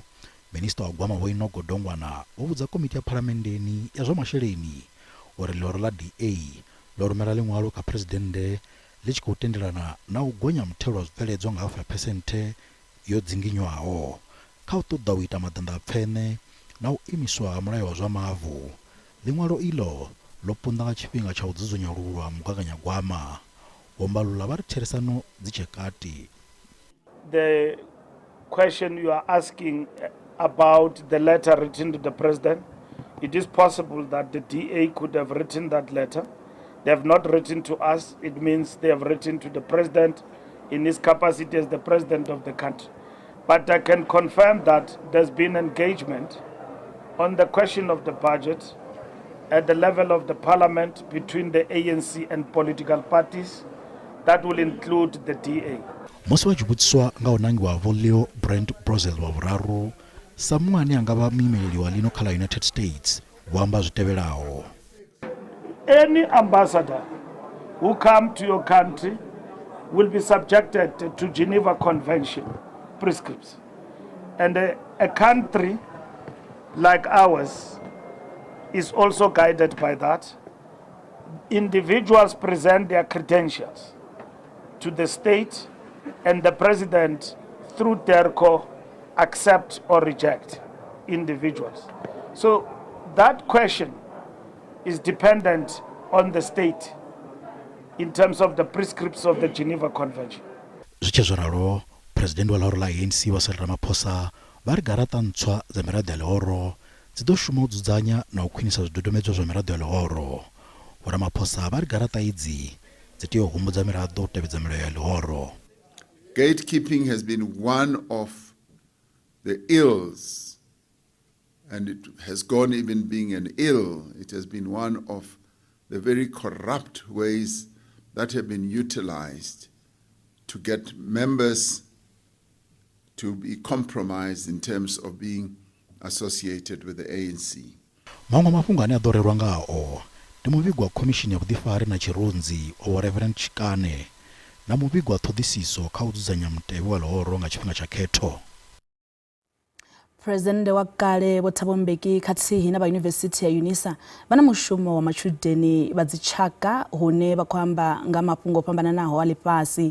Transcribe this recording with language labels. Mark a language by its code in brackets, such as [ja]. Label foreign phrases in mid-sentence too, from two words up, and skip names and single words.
[ve] Minista wa gwama Vho Godongwana vho vhudza komiti ya phalamennde ya zwa masheleni uri ḽihoro ḽa DA ḽo rumela ḽiṅwalo kha phuresidennde ḽi tshi khou tendelana na u gonya muthelo wa zwibveledzwa nga 5% yo dzinginywaho kha u ṱoḓa u ita maḓanḓafhene na u imiswa ha mulayo wa zwa mavu. Ḽiṅwalo iḽo ḽo punḓa nga tshifhinga tsha u dzudzanyululwa mugaganyagwama. Vho Mbalula vha ri therisano dzi tshe kati. [en] The question you are asking about the letter written to the president, it is possible that the DA could have written that letter. They have not written to us. It means they have written to the president in his capacity as the president of the country. But I can confirm that there's been engagement on the question of the budget at the level of the parliament between the ANC and political parties. That will include the DA. [ve] Musi wa chibutswa nga unangi wa Volio Brent Brazil wa vhuraru sa muṅwe ane anga vha muimeleli wa lino kha la United States vho amba zwitevhelaho. [en] Any ambassador who come to your country will be subjected to Geneva Convention prescripts. And a country like ours is also guided by that. Individuals present their credentials to the state and the president through DERCO accept or reject individuals. So that question is dependent on the state in terms of the prescripts of the Geneva Convention. [ve] Zwichezwaralo, president wa ḽihoro ḽa ANC wa Cyril Ramaphosa vha ri garaṱa ntswa dza miraḓo ya ḽihoro dzi ḓo shuma u dzudzanya na u khwinisa zwidodombedzwa zwa miraḓo ya ḽihoro. Vho Ramaphosa vha ri garaṱa idzi dzi tea u humbudza miraḓo u tevhedza milayo ya ḽihoro. [en] Gatekeeping has been one of the ills, and it has gone even being an ill. It has been one of the very corrupt ways that have been utilized to get members to be compromised in terms of being associated with the ANC. [ve] Maṅwe mafhungo ane a ḓo rerwa ngao ndi muvhigo wa khomishini ya vhuḓifari na tshirunzi wa Reverend Chikane na muvhigo wa ṱhoḓisiso kha u dzudzanya mutevhe wa ḽihoro nga tshifhinga tsha khetho. President wa kale Vho Thabo Mbeki khathihi na vha Yunivesithi ya UNISA vha na mushumo wa matshudeni vha dzitshaka hune vha khou amba nga mafhungo o fhambananaho a ḽifhasi.